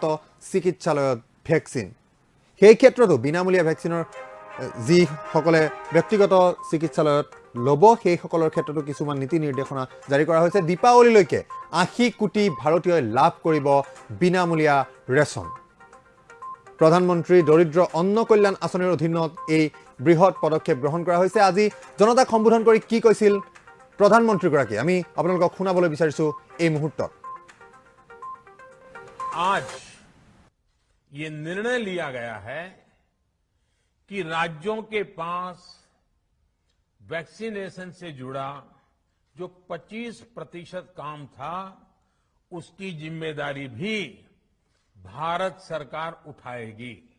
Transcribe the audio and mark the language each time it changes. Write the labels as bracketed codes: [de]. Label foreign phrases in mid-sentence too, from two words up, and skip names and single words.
[as] চিকিৎসালয়ত ভ্যাকচিন সেই ক্ষেত্ৰতো বিনামূলীয়া ভ্যাকচিনৰ যি সকলে ব্যক্তিগত চিকিৎসালয়ত ল'ব সেই সকলৰ ক্ষেত্ৰতো কিছুমান নীতি নিৰ্দেশনা জাৰি কৰা হৈছে দীপাৱলীলৈকে 80 কোটি ভাৰতীয়ই লাভ কৰিব বিনামূলীয়া ৰেশন প্ৰধানমন্ত্ৰী দৰিদ্ৰ অন্ন কল্যাণ আঁচনিৰ অধীনত এই বৃহৎ পদক্ষেপ গ্ৰহণ কৰা হৈছে আজি জনতাক সম্বোধন কৰি কি কৈছিল প্ৰধানমন্ত্ৰীগৰাকী আমি আপোনালোকক শুনাবলৈ বিচাৰিছো এই মুহূৰ্তত [hi] आज ये निर्णय लिया गया है कि राज्यों के पास वैक्सीनेशन से जुड़ा जो 25% काम था उसकी जिम्मेदारी भी भारत सरकार उठाएगी